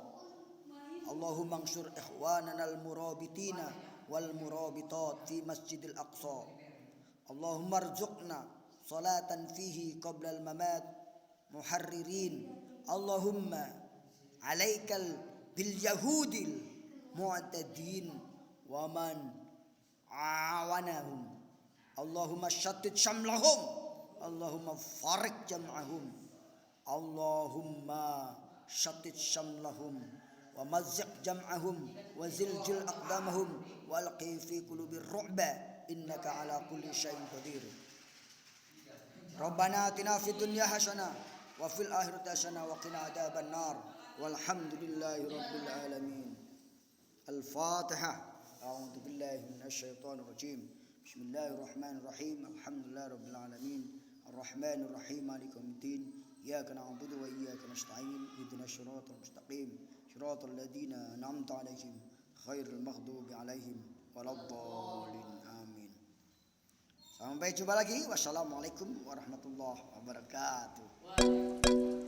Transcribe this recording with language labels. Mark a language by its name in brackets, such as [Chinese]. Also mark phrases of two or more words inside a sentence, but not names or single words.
[Arabic] اللهم انصر إخواننا المرابطين والمرابطات في مسجد الأقصى. اللهم ارزقنا صلاة فيه قبل الممات محررين. اللهم عليك باليهود المعتدين ومن عاونهم. اللهم شتت شملهم. اللهم فرق جمعهم. اللهم شتت شملهم ومزق جمعهم وزلزل أقدامهم وألق في قلوبهم الرعب إنك على كل شيء قدير. ربنا آتنا في الدنيا حسنة وفي الآخرة حسنة وقنا عذاب النار. والحمد لله رب العالمين. الفاتحة. أعوذ بالله من الشيطان الرجيم. بسم الله الرحمن الرحيم. الحمد لله رب العالمين. الرحمن الرحيم. مالك يوم الدين. إياك نعبد وإياك نستعين. اهدنا الصراط المستقيم. صراط الذين أنعمت عليهم غير المغضوب عليهم ولا الضالين. [Indonesian] Amin. Sampai jumpa lagi. [Arabic] والسلام عليكم ورحمة الله وبركاته.